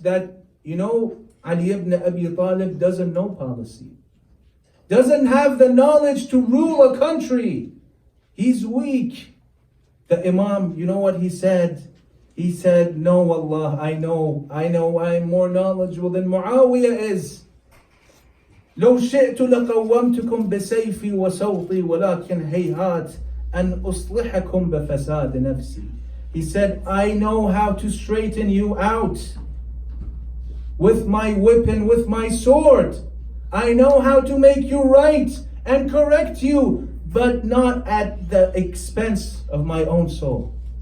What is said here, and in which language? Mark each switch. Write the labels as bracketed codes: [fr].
[en] That, Ali ibn Abi Talib doesn't know policy, doesn't have the knowledge to rule a country. He's weak. The Imam, you know what he said? He said, no, Allah, I know I'm more knowledgeable than Muawiyah is. [ar] لو شئت لقومتكم بسيفي وصوتي ولكن هيهات أن أصلحكم بفساد نفسي. [en] He said, I know how to straighten you out with my whip and with my sword. I know how to make you right and correct you, but not at the expense of my own soul.